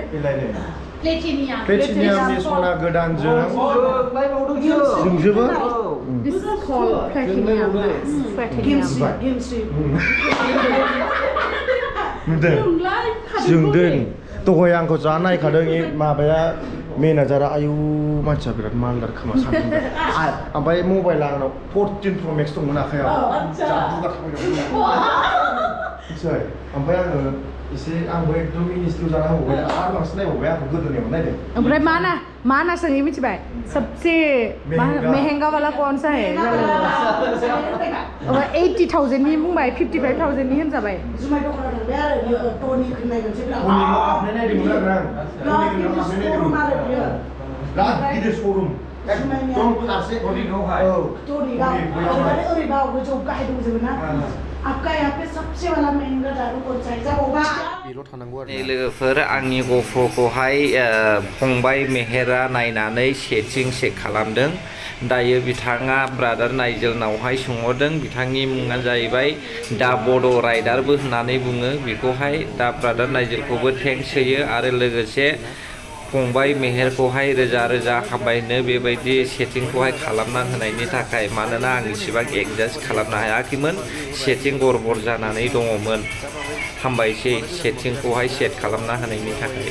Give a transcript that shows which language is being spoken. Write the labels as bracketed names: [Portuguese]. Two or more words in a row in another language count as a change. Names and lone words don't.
[Bodo] प्लेटिनियामनि सना गोदानजों जोंजोबो जोंदों दहाय आंखौ जा नायखादों माबाया मेनेजारा आयु मानसिया बिराद मालदार खोमा सानदों ओमफ्राय मबाइला आंनाव 14 Pro Max दंमोन आखायाव ओमफ्राय आङो इसे आंबो एकदम मिनिस्लु जाना होबाय आरो बांसिन नायबावबाय आंखौ गोदोनायाव नायदों ओमफ्राय माना सोंङी मिथिबाय [Hindi] सबसे महंगा वाला कौन सा है [Bodo] 80,000 नि बुंबाय 55,000 नि होनजाबाय जुमाय दखानाव थांबाय आरो बियो टनिक होननाय मोनसे टनिकआव हाबनाय नायदोंमोन आरो आं बिराद गिदिर श'रुम एकदम फारसे टनिकआवहाय ओरैबा गोजौ गाहाय दंजोबो ना [Hindi] आपका यहाँ पे सबसे वाला महंगा दारू कौन सा है [Bodo] जब होगा बेल' थानांगौ आरो लोगोफोर आंनि गफ'खौहाय फंबाय मेहेरा नायनानै सेटिं चेक खालामदों दायो बिथाङा ब्रादार नाइजेलनावहाय सोंहरदों बिथांनि मुङा जाहैबाय दा बड' राइडारबो होननानै बुङो बेखौहाय दा ब्रादार नाइजेलखौबो थेंक्स होयो आरो लोगोसे फंबाय मेहेरखौहाय रोजा रोजा हामबायनो बेबायदि सेटिंखौहाय खालामना होनायनि थाखाय मानोना आं इसेबां एडजास्ट खालामनो हायाखैमोन सेटिं गड़बड़ जानानै दङमोन हामबायसै सेटिंखौहाय सेट खालामना होनायनि थाखाय